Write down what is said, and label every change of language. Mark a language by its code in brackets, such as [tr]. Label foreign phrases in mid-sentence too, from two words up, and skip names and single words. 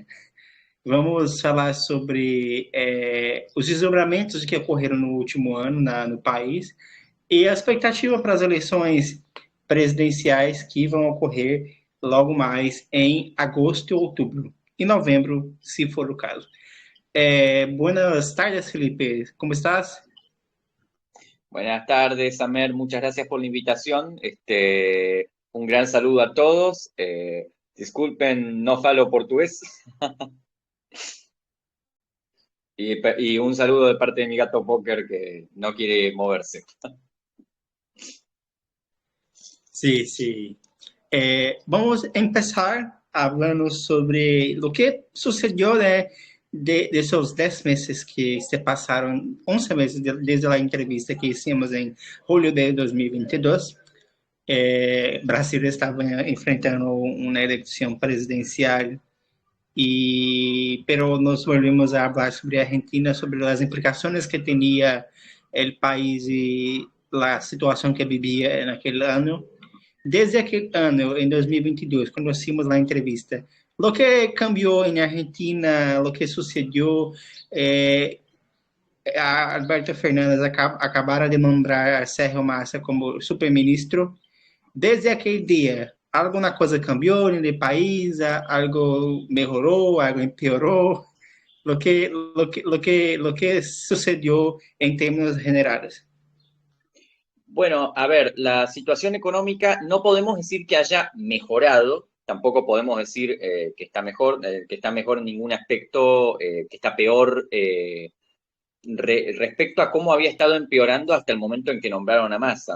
[pt] Vamos falar sobre os desdobramentos que ocorreram no último ano no país e a expectativa para as eleições presidenciais que vão ocorrer logo mais em agosto e outubro. E novembro, se for o caso. [es] Buenas tardes, Felipe. ¿Cómo estás? Buenas tardes, Amer. Muchas gracias por la invitación. Un gran saludo a todos. Disculpen, no falo portugués. Y un saludo de parte de mi gato Poker que no quiere moverse. Sí, sí. Vamos a empezar hablando sobre lo que sucedió de esos 10 meses que se pasaron, 11 meses desde la entrevista que hicimos en julio de 2022. [pt] Brasil estava enfrentando uma eleição presidencial [es] pero nos volvimos [pt] a falar sobre a Argentina, sobre as implicações que tinha o país e a situação que vivia naquele ano. Desde aquele ano, em 2022, quando hicimos a entrevista, o que cambiou em Argentina, o que sucedeu, a Alberto Fernandes acabara de nombrar a Sérgio Massa como superministro. Desde aquele dia, alguma coisa cambiou no país, algo melhorou, [es] algo empeorou, lo que sucedió en términos generales. Bueno, a ver, la situación económica no podemos decir que haya mejorado, tampoco podemos decir que está mejor en ningún aspecto, que está peor respecto a cómo había estado empeorando hasta el momento en que nombraron a Massa.